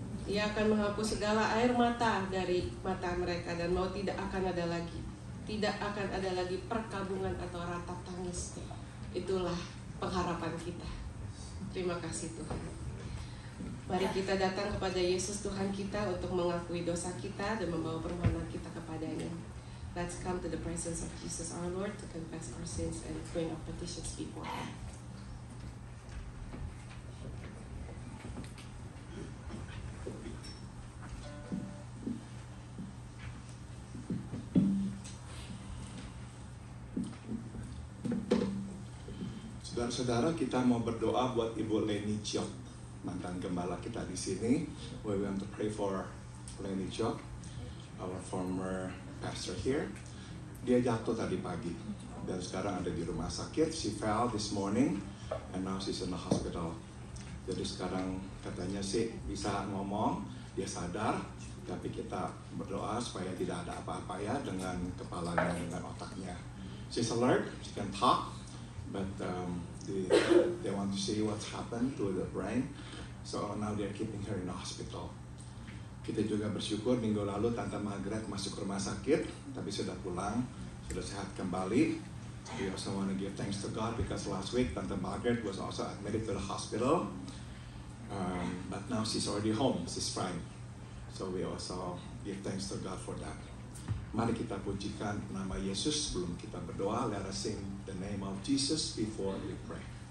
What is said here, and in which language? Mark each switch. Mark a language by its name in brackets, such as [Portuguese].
[Indonesian] Ia akan menghapus segala air mata dari mata mereka dan mau tidak akan ada lagi. Tidak akan ada lagi perkabungan atau ratap tangis. Itulah pengharapan kita. Terima kasih Tuhan. Mari kita datang kepada Yesus Tuhan kita untuk mengakui dosa kita dan membawa permohonan kita kepadanya. [English] Let's come to the presence of Jesus our Lord to confess our sins and bring our petitions before Him. [Indonesian] Saudara-saudara, kita mau berdoa buat Ibu Leni Chok, mantan gembala kita di sini. [English] We want to pray for Leni Chok, our former pastor here. [Indonesian] Dia jatuh tadi pagi dan sekarang ada di rumah sakit. [English] She fell this morning and now she's in the hospital. [Indonesian] Jadi sekarang katanya sih bisa ngomong, dia sadar, tapi kita berdoa supaya tidak ada apa-apa ya dengan kepalanya, dengan otaknya. [English] She's alert, she can talk, but they want to see what's happened to the brain. So now they're keeping her in the hospital. [Indonesian] Kita juga bersyukur minggu lalu Tante Margaret masuk rumah sakit, tapi sudah pulang, sudah sehat kembali. [English] We also want to give thanks to God because last week Tante Margaret was also admitted to the hospital, but now she's already home, she's fine. So we also give thanks to God for that. [Indonesian] Mari kita pujikan nama Yesus sebelum kita berdoa. [English] Let us sing the name of Jesus before we pray.